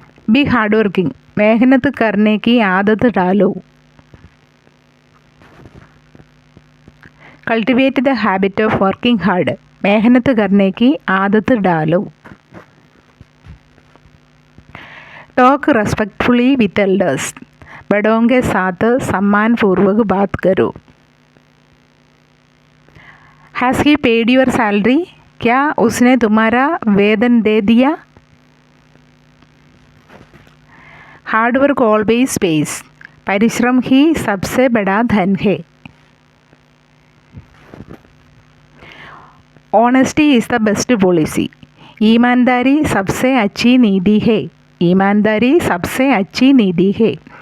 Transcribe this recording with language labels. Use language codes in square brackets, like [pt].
[en] Be hardworking. [hi] मेहनत करने की आदत डालो. [en] Cultivate the habit of working hard. [hi] मेहनत करने की आदत डालो. [en] Talk respectfully with elders. [hi] बड़ों के साथ सम्मान पूर्वक बात करो. [en] Has he paid your salary? [hi] क्या उसने तुम्हारा वेतन दे दिया? [en] Hard work always pays. [hi] परिश्रम ही सबसे बड़ा धन है. [en] Honesty is the best policy. [hi] ईमानदारी सबसे अच्छी नीति है. ईमानदारी सबसे अच्छी नीति है.